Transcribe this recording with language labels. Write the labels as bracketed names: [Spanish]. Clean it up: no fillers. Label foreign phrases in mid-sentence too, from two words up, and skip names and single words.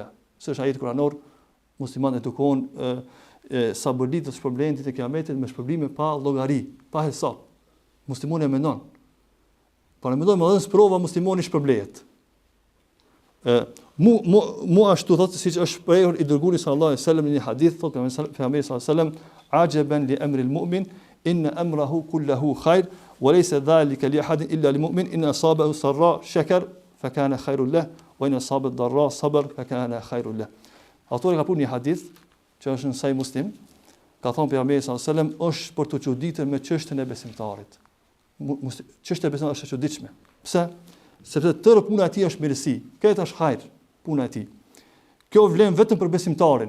[Albanian] Se është ajeti kuranor, muslimanët edukohen sabërlit të shpërblimit të kiametit me shpërblime pa llogari, pa hesab. Muslimani e mendon. Por e mendon edhe në sprova muslimani shpërblehet. Mu ashtu thotë siç është shprehur i dërguari [Arabic] صلى الله عليه وسلم [Albanian] në një hadith, thotë pejgamberi [Arabic] صلى الله عليه وسلم, عجبا لأمر المؤمن إن أمره كله خير وليس ذلك لأحد إلا للمؤمن إن أصابه سراء شكر فكان خير له وإن أصابت ضراء صبر فكان خير له. [Albanian] Autori ka punë një hadith që është në Sahih Muslim, ka thënë pejgamberi [Arabic] صلى الله عليه وسلم [Albanian] është për të çuditur me çështën e besimtarit. Çështja e besimtarit është e çuditshme. Pse? Sepse tërë puna e tij është mirësi. Këtë është hajër, puna e tij. Kjo vlen vetëm për besimtarin.